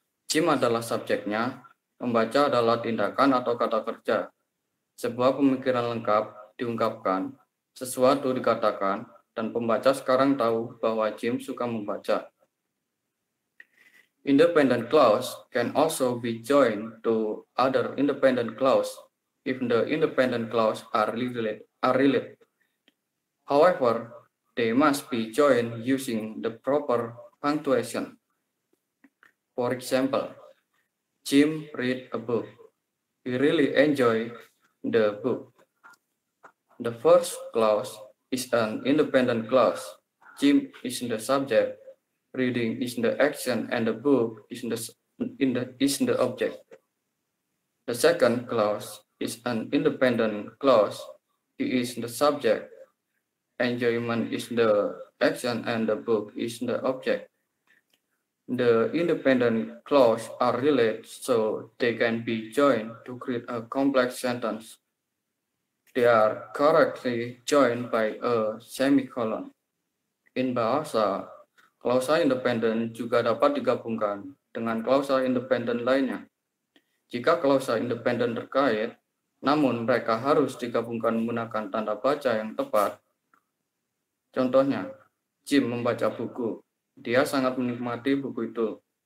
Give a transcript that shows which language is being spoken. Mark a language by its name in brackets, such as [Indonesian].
[Indonesian] Jim adalah subjeknya, membaca adalah tindakan atau kata kerja. Sebuah pemikiran lengkap diungkapkan, sesuatu dikatakan, dan pembaca sekarang tahu bahwa Jim suka membaca. [English] Independent clause can also be joined to other independent clause if the independent clause are related. However, they must be joined using the proper punctuation. For example, Jim read a book. He really enjoyed the book. The first clause is an independent clause. Jim is the subject, reading is the action, and the book is the object. The second clause is an independent clause. He is the subject, enjoyment is the action, and the book is the object. The independent clauses are related, so they can be joined to create a complex sentence. They are correctly joined by a semicolon. In bahasa, [Indonesian] klausa independen juga dapat digabungkan dengan klausa independen lainnya. Jika klausa independen terkait, namun mereka harus digabungkan menggunakan tanda baca yang tepat. Contohnya, Jim membaca buku. Dia sangat menikmati buku itu.